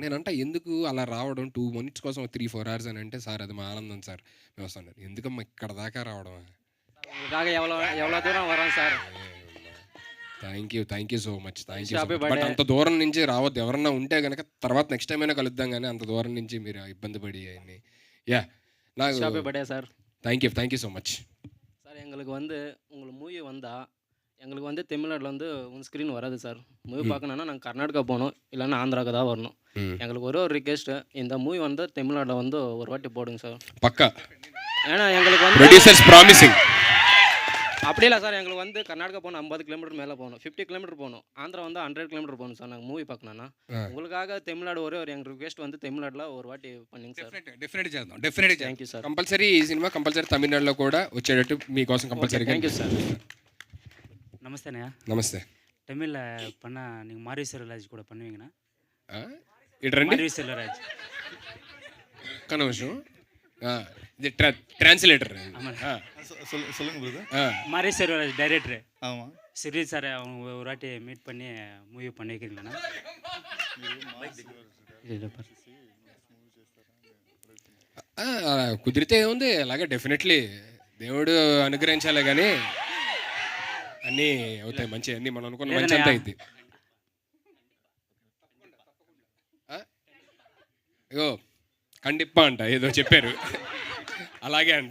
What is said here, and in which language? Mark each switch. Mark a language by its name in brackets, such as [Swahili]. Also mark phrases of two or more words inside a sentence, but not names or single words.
[Telugu] నేను అంటే ఎందుకు అలా రావడం 2 minutes కోసం 3-4 hours అని అంటే, సార్ అది మా ఆనందం సార్ మేము వస్తాను. ఎందుకమ్మా ఇక్కడ దాకా రావడం? ఎవరో దూరం వరం సార్. [English] thank you so much. but [Telugu] అంత దూరం నుంచి రావద్దు. ఎవరన్నా ఉంటే కనుక తర్వాత [English] next time [Telugu] అయినా కలుద్దాం, కానీ అంత దూరం నుంచి మీరు ఇబ్బంది పడి అన్ని. యా, నాకు [English] birthday sir. thank you so much [Tamil] சார். எங்களுக்கு உங்களுக்கு மூவி வந்தால் எங்களுக்கு தமிழ்நாட்டில் உன் ஸ்க்ரீன் வராது சார். மூவி பார்க்கணுன்னா நாங்கள் கர்நாடகா போகணும், இல்லைன்னா ஆந்திராவுக்கு தான் வரணும். எங்களுக்கு ஒரு ரிக்வெஸ்ட்டு, இந்த மூவி தமிழ்நாட்டில் ஒரு வாட்டி போடுங்க சார். பக்கா. ஏன்னா எங்களுக்கு [English] producers promising. [Tamil] அப்படி இல்லை சார், எங்களுக்கு கர்நாடகா போகணும் 50 கிலோமீட்டர் மேலே போகணும், 50 கிலோமீட்டர் போகணும். ஆந்திரா 100 கிலோமீட்டர் போகணும் சார். நாங்கள் மூவி பார்க்கணுன்னா உங்களுக்காக தமிழ்நாடு ஒரு எங்கள் ரிக்வெஸ்ட் தமிழ்நாட்டில் ஒரு வாட்டி பண்ணிங்க సార్. [Telugu] డెఫినెట్ చేద్దాం, డెఫినెట్. [English] thank you sir. [Telugu] కంపల్సరీ ఈ సినిమా కంపల్సరీ తమిళనాడులో కూడా వచ్చేటట్టు మీకోసం కంపల్సరీ. [English] thank you sir. [Tamil] நமஸ்தேண்ணா. [Telugu] నమస్తే. [Tamil] தமிழில் பண்ணால் நீங்கள் மாரி செல்வராஜ் கூட பண்ணுவீங்கண்ணா? [Telugu] ఇటు రండి. [Tamil] மாரி செல்வராஜ் [Telugu] ఒక్క నిమిషం. ఇది ట్రాన్స్లేటర్. [Tamil] சொல்லுங்க பிரதர். மாரி செல்வராஜ் டைரக்டர். ஆமாம். சிறி சார் அவங்க ஒரு வாட்டி மீட் பண்ணி மூவி பண்ணி வைக்கிறீங்களாண்ணா? [Telugu] కుదిరితే ఏముంది, అలాగే డెఫినెట్లీ దేవుడు అనుగ్రహించాలే కానీ అన్నీ అవుతాయి మంచి, అన్నీ మనం అనుకున్న మంచి అంతా అయింది. అయ్యో కండిప్ప అంట ఏదో చెప్పారు, అలాగే అంట.